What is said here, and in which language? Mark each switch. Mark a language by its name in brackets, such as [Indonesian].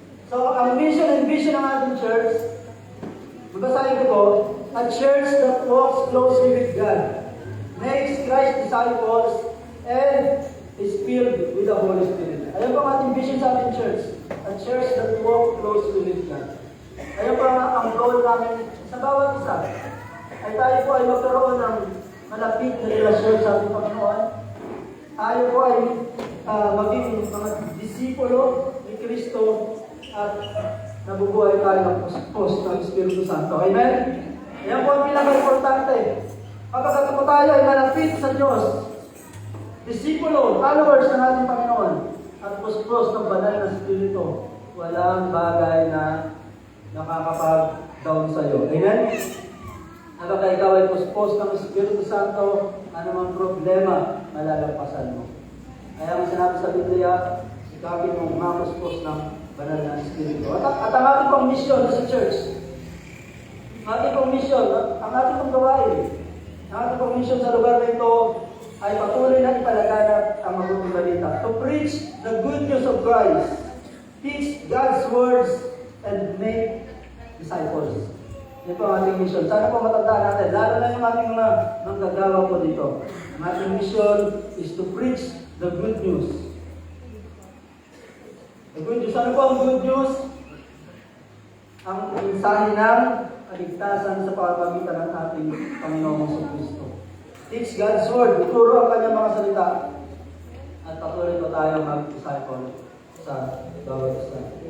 [English] So, [Filipino] ang mission and vision ng ating church, mabasahin ko po, [English] a church that walks closely with God, makes Christ disciples, and is filled with the Holy Spirit. [Filipino] Ayan po ang ating vision sa ating church, [English] a church that walks closely with God. [Filipino] Ayan po ang goal namin sa bawat isa. Ay tayo po ay magkaroon ng malapit na relasyon sa ating Panginoon. Tayo po ay maging mga disipulo ni Kristo at nabubuhay tayo ng puspos ng Espiritu Santo. Amen? Yan po ang pinaka-importante. Kapag po tayo ay malapit sa Diyos, disipulo, followers ng ating Panginoon, at puspos ng banal na Espiritu, walang bagay na nakakapag-down sa iyo. Amen? Kapag ikaw ay puspos ng Espiritu Santo, anumang problema, malalampasan mo. Kaya ang sinabi sa Biblia, sikapin mong mapuspos ng banal na Espiritu. At ang ating pong misyon sa church, ang ating pong misyon, ang ating pong gawain, ang ating pong misyon sa lugar na ito ay patuloy na ipalaganap ang mabuting balita. [English] To preach the good news of Christ, teach God's words, and make disciples. [Filipino] Ito ang ating mission. Sana po matandaan natin, lalo na yung ating mga manggagawa po dito. [English] Ang ating mission is to preach the good news. The good news. [Filipino] Ano po ang [English] good news? [Filipino] Ang mensahe ng kaligtasan sa pamamagitan ng ating Panginoong Jesucristo. [English] Teach God's word. [Filipino] Ituro ang kanyang mga salita. At patuloy po tayo mag-disciple sa bawat isa.